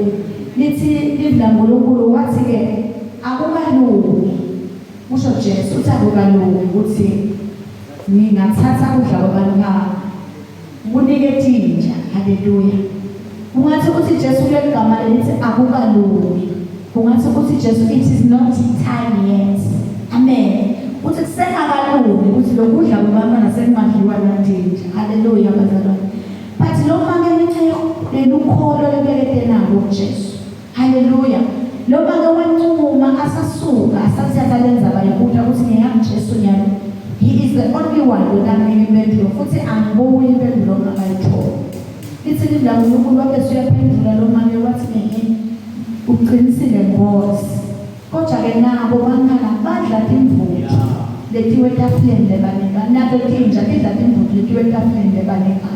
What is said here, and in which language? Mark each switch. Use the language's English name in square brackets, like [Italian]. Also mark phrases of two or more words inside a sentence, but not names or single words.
[Swati] Lithi lidla uNkulunkulu wathi ke akukalungi. Usho Jesu uthi akukalungi ukuthi ngingathatha ukudla kwabantu bami ngunike thinja. Haleluya. Ungathi uthi Jesu kuleli gama lithi akukalungi. Ungathi uthi Jesu [English] it is not time yet. [Swati] Amen. Uthi kusengakalungi ukuthi lokudla kwabantwana sekungadliwa nathinja. Haleluya bazalwane. But lo make lelukholo lebekete nalo Jesu. Haleluya. Lo make wancuma asasuka asathatha lenza bayikudla ukuthi ngiyamJesu nyalo. [English] He is the only one [Swati] onanika impendulo futhi angibuyi impendulo ongakayithola. Lithi lidla uNkulunkulu wabe usuyaphendula lo make wathi ngeke uqinisile Nkosi. Kodwa ke nabo bangala badla imvuthi letiwe etafuleni lebanekani nato thinja lidla imvuthi letiwe etafuleni lebanekani.